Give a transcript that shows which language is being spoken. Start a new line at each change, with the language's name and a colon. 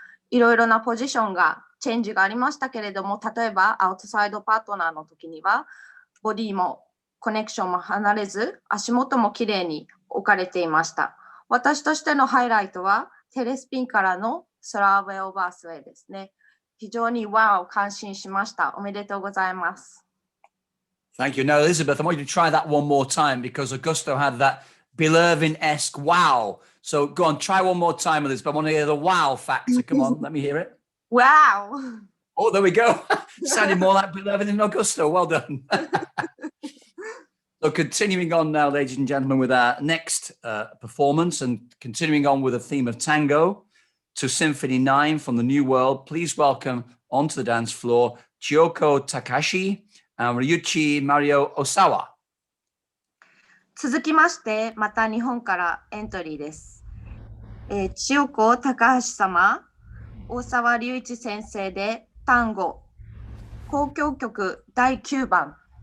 Japanese: いろいろなポジションがチェンジがありましたけれども、例えばアウトサイドパートナーの時にはボディもコネクションも離れず、足元もきれいに置かれていました。私としてのハイライトはテレスピンからのスラーウェイオーバースウェイですね。非常にワオ感心しました。おめでとうございます。
English: Thank you. Now, Elizabeth, I want you to try that one more time because Augusto had that Belervin-esque wow. So go on, try one more time, Elizabeth. I want to hear the wow factor. Come on, let me hear it. Wow. Oh, there we go. Sounded more like Belervin than Augusto. Well done. So continuing on now, ladies and gentlemen, with our next performance and continuing on with the theme of tango to Symphony 9 from the New World, please welcome onto the dance floor Chiyoko Takashi and Ryuichi Mario Osawa.
Japanese: 続きまして、また日本からエントリーです。千代子高橋様、大沢隆一先生で単語、交響曲第9番。